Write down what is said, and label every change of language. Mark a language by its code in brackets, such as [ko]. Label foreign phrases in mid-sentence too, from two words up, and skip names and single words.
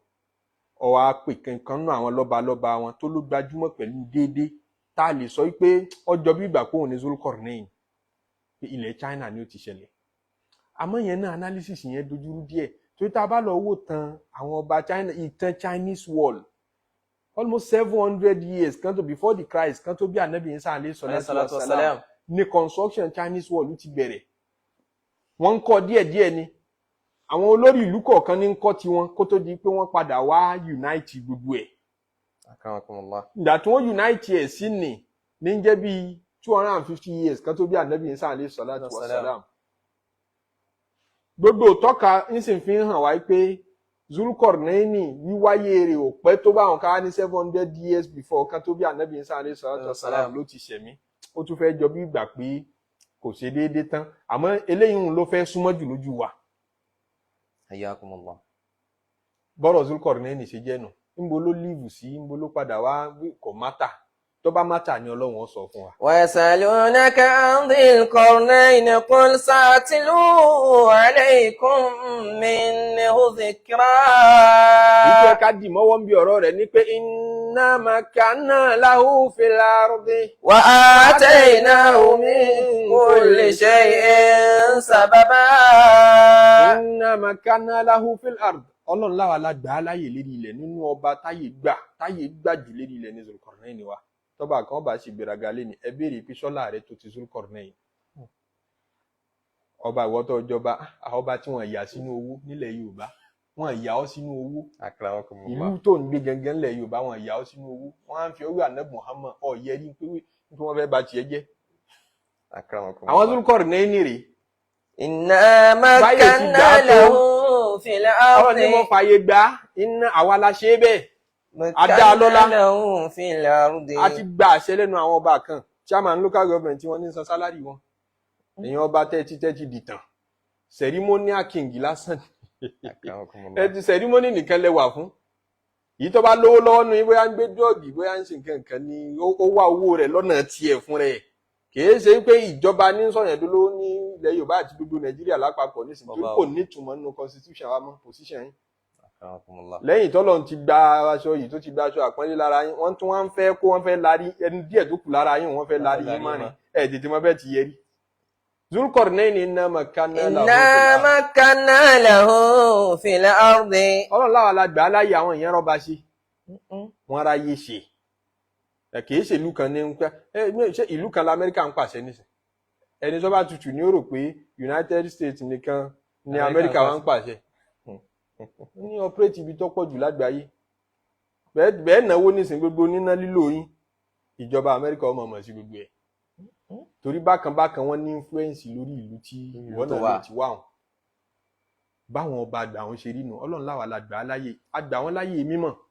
[yo] Ọwá pè kankan nú àwọn lọ́balọ́ba wọn tó ló gbajúmọ̀ pẹ̀lú déédéé tá a lè sọ pé ọjọ́ bí ìgbà kóhun ní Zulkarnaini pé ilẹ̀ China ni ó ti ṣẹlẹ̀. Àmọ́ yẹn náà analysis yẹn dojúrú díẹ̀ torí tá a bá lọ wò tán àwọn ọba China ìtàn Chinese Wall [en] almost 700 years [yo] kan tó [en] before the Christ [yo] kan tó bí Ànábì Ìsá [ar] عليه الصلاة والسلام [yo] ní construction Chinese Wall ti bẹ̀rẹ̀. Wọ́n ń kọ́ díẹ̀díẹ̀ ni àwọn olórí ìlú kọ̀ọ̀kan ní ń kọ́ tiwọn kó tó di pé wọ́n padà wá unite gbogbo ẹ̀. Ìgbà tí wọ́n unite ẹ̀ sí ní jẹ́ bí 250 years kan tó bí Ànábì Ìsá [ar] عليه الصلاة والسلام. [yo] Gbogbo tọ́ka nísìn fi hàn wá pé Zulkarnaini wíwáyé rẹ̀ ò pẹ́ tó bá wọn ká ní [en] 700 years before [yo] kan tó bí Ànábì Ìsá [ar] عليه الصلاة والسلام [yo] ló ti ṣẹ̀mí. Ó tún fẹ́ jọ bí ìgbà pé kò ṣe déédéé tán àmọ́ eléyìí ló fẹ́ súnmọ́ jù lójú wa. Hayyakumullah. Bọ́rọ̀ Zulkarnaini ṣe jẹ́ nù níbo ló líìvù sí níbo ló padà wá kò mátà tó bá mátà ni Ọlọ́run sọ fún wa. [ar] ويسألونك عن ذي القرنين قل سأتلو عليكم منه ذكرا. [yo] Ìjẹ́ ká dì mọ́wọ́ ń bí ọ̀rọ̀ rẹ̀ ní pé [ar] إنا مكنا له في الأرض وآتيناه من كل شيء سببا. إنا مكنا له في الأرض. [yo] Ọlọ́run láwa la gbà á láyè lérí ilẹ̀ nínú ọba táyè gbà jù lérí ilẹ̀ ní Zulkarnaini wa. Tọ́ba kan bá ṣe gbéraga lé ní ẹ béèrè pé sọ́lá rẹ̀ tó ti Zulkarnaini. ọba ìwọ́tọ̀ ìjọba ọba tí wọ́n yà sínú owó nílẹ̀ Yorùbá wọ́n yà ọ́ sínú owó ìlú tó ń gbé gangan nílẹ̀ Yorùbá wọ́n yà ọ́ sínú owó wọ́n á fi ọwọ́ Ànábì Muhammad ọ̀yẹ́rí pé wọ́n fẹ́ ba tiẹ̀ jẹ́ àwọn Zulqarnaini rèé [ar] إنا مكنا له في الأرض. [yo] ọ̀rọ̀ ni mo fààyè gbà iná àwa la ṣe bẹ́ẹ̀ adá lọ́lá [ar] له في الأرض. [yo] a ti gba àṣẹ lẹ́nu àwọn ọba kan [en] chairman local government [yo] tí wọ́n ní san sálárì wọn èèyàn ọba tẹ́tí dìtàn [en] ceremonial king [yo] lásán ẹ ti ceremony nìkan lẹ́wà fún yìí tó bá lówó lọ́wọ́ nu bóyá ń gbé dọ́ọ̀gì bóyá ń ṣe nǹkan kan ni ó wá owó rẹ̀ lọ́nà tiẹ̀ fún rẹ̀ kìí ṣe pé ìjọba ní sọ̀yàn dúró ní ilẹ̀ Yorùbá àti gbogbo Nàìjíríà lápapọ̀ nísìnyí tó kò nítumọ̀ nínú constitution wa mọ́ position yín lẹ́yìn tọ́lọ́run ti gba aṣọ yìí tó ti gba aṣọ àpọ́nlé lára yín wọ́n tún wọ́n ń fẹ́ kó wọ́n fẹ́ larí ẹni díẹ̀ tó kù lára yín wọ́n fẹ́ larí yín mọ́rin ẹ̀ tètè mọ́ fẹ́ ti yẹrí. [ar] Zulqarnaini إنا مكنا له في الأرض. [yo] Ọlọ́run láwa la gbà á láyé àwọn èèyàn rọ́ba ṣe wọ́n ráyé ṣe kìí ṣe ìlú kan ní ń pẹ́ ṣé ìlú kan lamẹ́ríkà ń pàṣẹ nísìn ẹni tó bá tutù ní ó rò pé United States nìkan ní Amẹ́ríkà wá ń pàṣẹ ní ọpẹ́rẹ́tì ibi tó pọ̀ jù lágbàáyé bẹ́ẹ̀ náwó nísìn gbogbo níná lílò yín ìjọba Amẹ́ríkà ọmọ ọmọ sí gbogbo ẹ̀ torí bákan wọ́n ní influence lórí ìlú tí ìwọ náà lè ti wá wọn báwọn ọba àgbà wọn ṣe rí nù Ọlọ́run láwa la gbà á láyè àgbà wọn láyè mímọ́